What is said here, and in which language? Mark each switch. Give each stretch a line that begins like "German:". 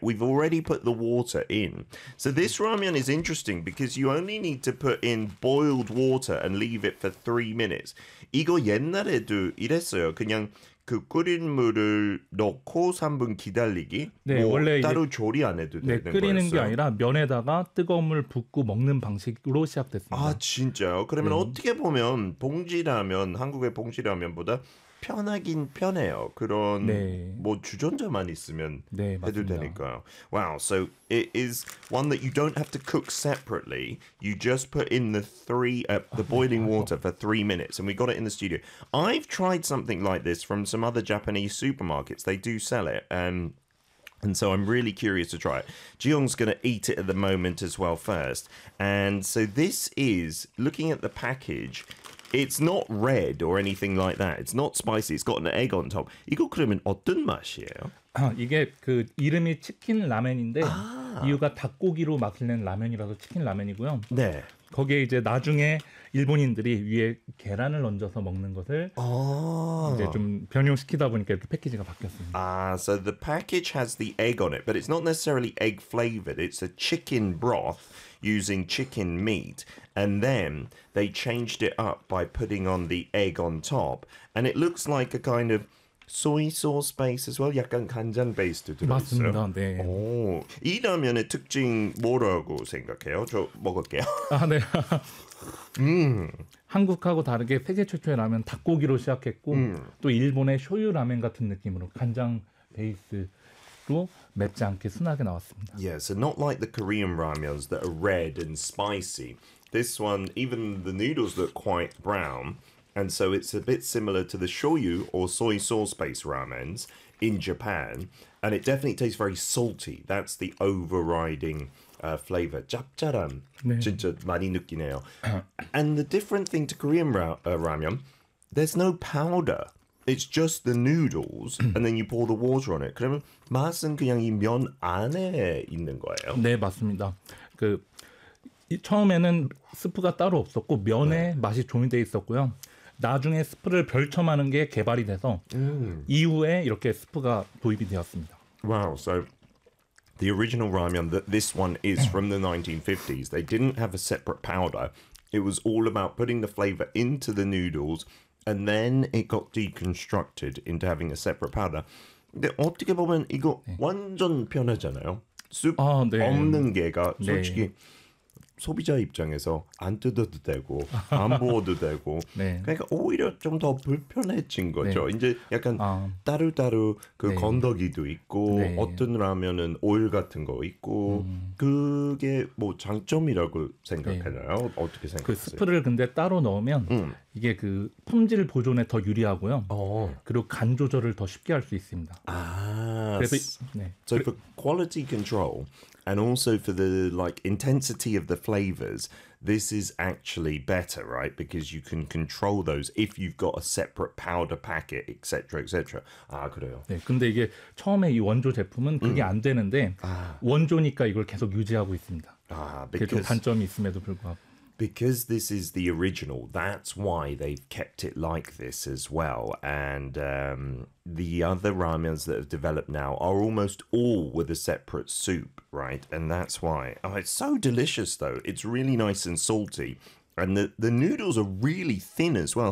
English: We've already put the water in. So this ramyun is interesting because you only need to put in boiled water and leave it for 3 minutes.
Korean: 이거 옛날에도 이랬어요. 그냥 그 끓인 물을 넣고 3분 기다리기. 네, 뭐 원래 따로 이제, 조리 안 해도 되는 거였어요. 끓이는 게 아니라 면에다가 뜨거운 물 붓고 먹는 방식으로 시작됐습니다. 아, 진짜요? 그러면 어떻게 보면 봉지라면, 한국의 봉지라면보다 편하긴 편해요. 그런 네. 뭐 주전자만 있으면 네, 해도 맞습니다. 되니까요.
English: Wow, so it is one that you don't have to cook separately. You just put in the boiling water for 3 minutes, and we got it in the studio. I've tried something like this from some other Japanese supermarkets. They do sell it, and so I'm really curious to try it. Jiyoung's going to eat it at the moment as well first. And so this is, looking at the package, it's not red or anything like that. It's not spicy. It's got an egg on top.
Korean: 이거 그러면 어떤 맛이에요? 이게 그 이름이 치킨 라면인데 아. 이유가 닭고기로 맛낸 라면이라서 치킨 라면이고요. 네. 거기에 이제 나중에 일본인들이 위에 계란을 얹어서 먹는 것을 아. 이제 좀 변형시키다 보니까 이렇게 패키지가 바뀌었습니다. 아,
English: so the package has the egg on it, but it's not necessarily egg flavored. It's a chicken broth. Using chicken meat, and then they changed it up by putting on the egg on top, and it looks like a kind of soy sauce base as well.
Korean: 약간 간장 베이스도 들어있어요. 맞습니다. 네. 오, 이 라면의 특징 뭐라고 생각해요? 저 먹을게요. 아, 네. 한국하고 다르게 세계 최초의 라면 닭고기로 시작했고 또 일본의 쇼유 라면 같은 느낌으로 간장 베이스. 맵지 않게 순하게 나왔습니다.
English: Yeah, so not like the Korean ramyuns that are red and spicy. This one, even the noodles look quite brown, and so it's a bit similar to the shoyu or soy sauce-based ramens in Japan, and it definitely tastes very salty. That's the overriding flavor.
Korean: 짭짤함, 네. 진짜 많이 느끼네요.
English: And the different thing to Korean ramyun, there's no powder. It's just the noodles, and then you pour the water on it.
Korean: 그러면 맛은 그냥 이 면 안에 있는 거예요? 네, 맞습니다. 그 처음에는 스프가 따로 없었고 면에 네. 맛이 조인되어 있었고요. 나중에 스프를 별첨하는 게 개발이 돼서 이후에 이렇게 스프가 도입이 되었습니다.
English: Wow, so the original ramyun that this one is from the 1950s, they didn't have a separate powder. It was all about putting the flavor into the noodles, and then it got deconstructed into having a separate powder.
Korean: 근데 어떻게 보면 이거 네. 완전 편하잖아요. 쑥 아, 네. 없는 게가 솔직히 네. 소비자 입장에서 안 뜯어도 되고 안 부어도 되고 네. 그러니까 오히려 좀 더 불편해진 거죠. 네. 이제 약간 따로따로 그 네. 건더기도 있고 네. 어떤 라면은 오일 같은 거 있고 그게 뭐 장점이라고 생각하나요? 네. 어떻게 생각하세요? 그 스프를 근데 따로 넣으면 이게 그 품질 보존에 더 유리하고요. 그리고 간 조절을 더 쉽게 할 수 있습니다. 아, 그래서 네.
English: So for quality control and also for the like intensity of the flavors, this is actually better, right? Because you can control those if you've got a separate powder packet, etc., etc.
Korean: 아, 그래요. 네, 근데 이게 처음에 이 원조 제품은 그게 안 되는데 원조니까 이걸 계속 유지하고 있습니다. 아, 그게 좀 단점이 있음에도 불구하고.
English: Because this is the original, that's why they've kept it like this as well. And the other ramens that have developed now are almost all with a separate soup, right? And that's why. Oh, it's so delicious, though. It's really nice and salty. And the noodles are really thin as well.